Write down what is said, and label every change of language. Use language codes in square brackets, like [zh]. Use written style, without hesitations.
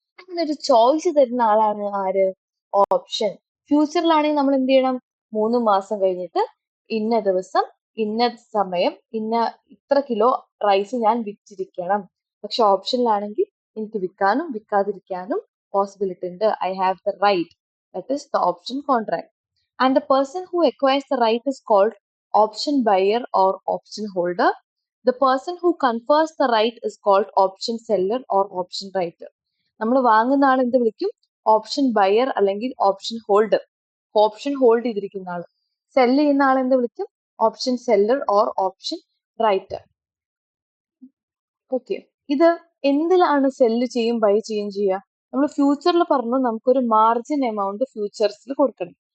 [ml] അങ്ങനെ ഒരു ചോയ്സ് തരുന്ന ആളാണ് ആര്? ഓപ്ഷൻ. ഫ്യൂച്ചറിലാണെങ്കിൽ നമ്മൾ എന്ത് ചെയ്യണം? 3 മാസം കഴിഞ്ഞിട്ട് ഇന്ന ദിവസം ഇന്ന സമയം ഇന്ന ഇത്ര കിലോ റൈസ് ഞാൻ വിറ്റിരിക്കണം. പക്ഷെ ഓപ്ഷനിലാണെങ്കിൽ എനിക്ക് വിൽക്കാനും വിൽക്കാതിരിക്കാനും പോസിബിലിറ്റി ഉണ്ട്. [en] I have the right. That is the option contract. And the person who acquires the right is called option buyer or option holder. The person who confers the right is called option seller or option writer. [ml] നമ്മൾ വാങ്ങുന്ന ആൾ എന്ത് വിളിക്കും? Option buyer അല്ലെങ്കിൽ option holder. Option hold ചെയ്തിരിക്കുന്ന ആൾ. Cell ചെയ്യുന്ന ആൾ എന്ത് വിളിക്കും? [en] Option seller or option writer. [ml] Okay, ഇത് എന്തിലാണ് സെല്ല് ചെയ്യും ബൈ ചെയ്യും ചെയ്യുക? നമ്മൾ ഫ്യൂച്ചറിൽ പറഞ്ഞു നമുക്കൊരു മാർജിൻ എമൗണ്ട് ഫ്യൂച്ചേഴ്സിൽ കൊടുക്കണം.